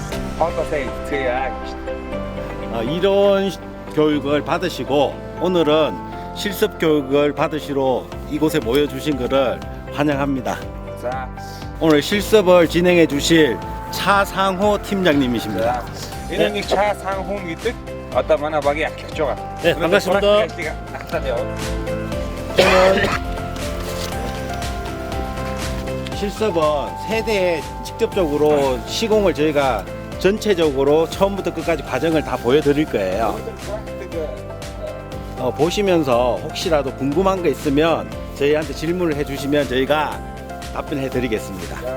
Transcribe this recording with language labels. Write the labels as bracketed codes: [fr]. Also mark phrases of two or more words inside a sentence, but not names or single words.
[ko] 이론 교육을 받으시고 오늘은 실습 교육을 받으시러 이곳에 모여주신 것을 환영합니다. 오늘 실습을 진행해 주실 차상호 팀장님이십니다. [mn] 이름이 차상호 гэдэг одоо манай багийн ахлагч байгаа. [ko] 네, 반갑습니다. 실습은 세대에 직접적으로 시공을 저희가 전체적으로 처음부터 끝까지 과정을 다 보여드릴 거예요. 보시면서 혹시라도 궁금한 거 있으면 저희한테 질문을 해주시면 저희가 답변해 드리겠습니다.